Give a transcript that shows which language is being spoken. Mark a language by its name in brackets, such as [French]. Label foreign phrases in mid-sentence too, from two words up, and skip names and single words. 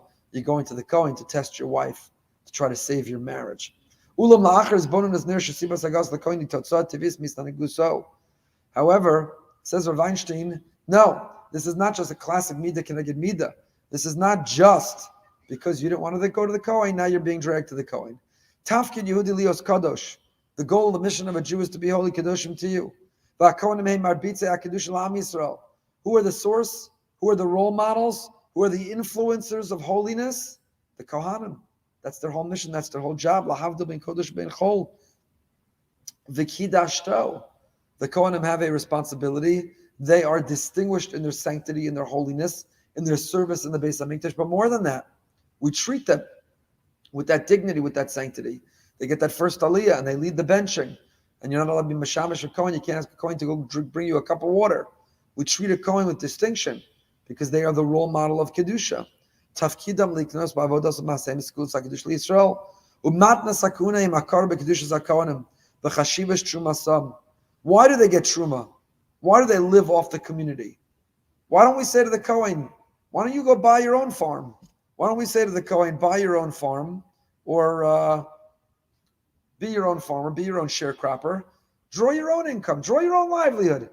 [English] You're going to the Kohen to test your wife, to try to save your marriage. However, says Rav Weinstein, no, this is not just a classic [Hebrew] מידה כנגד מידה. [English] This is not just because you didn't want to go to the Kohen, now you're being dragged to the Kohen. [Hebrew] תפקיד יהודי להיות קדוש. [English] The goal, the mission of a Jew is to be holy kadoshim to you. Who are the source? Who are the role models? Who are the influencers of holiness? The Kohanim. That's their whole mission. That's their whole job. [Hebrew] להבדיל בין קודש בין חול. וקדשתו. [English] The Kohanim have a responsibility. They are distinguished in their sanctity, in their holiness, in their service in the Beis HaMikdash. But more than that, we treat them with that dignity, with that sanctity. They get that first aliyah and they lead the benching. And you're not allowed to be mashamish a Kohen. You can't ask a Kohen to go bring you a cup of water. We treat a Kohen with distinction because they are the role model of Kedusha. [Hebrew] תפקידם לקנות בעבודת מעשה מסילות הקדוש לישראל. ומתנה סכנה אם עיקר בקדושת הכהנים. וחשיבות תרומתם. [English] Why do they get truma? Why do they live off the community? Why don't we say to the Kohen, why don't you go buy your own farm? Why don't we say to the Kohen, buy your own farm, or be your own farmer, be your own sharecropper, draw your own income, draw your own livelihood.